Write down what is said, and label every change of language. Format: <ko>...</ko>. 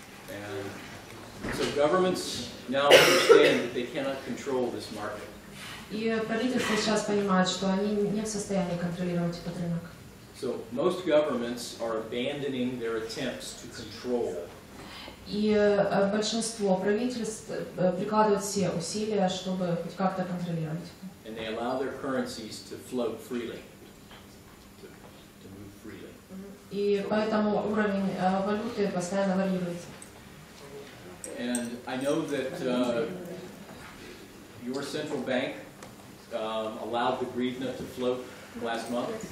<en>And so governments now understand that they cannot control this market.</en> <ru>И правительство сейчас понимает, что они не в состоянии контролировать этот рынок.</ru> <en>So most governments are abandoning their attempts to control.</en> <ru>И большинство правительств прикладывают все усилия, чтобы хоть как-то контролировать.</ru> <en>And they allow their currencies to float freely, to move freely.</en> <ru>И поэтому уровень валюты постоянно варьируется.</ru> <en>And I know that your central bank allowed the hryvnia to float last month.</en>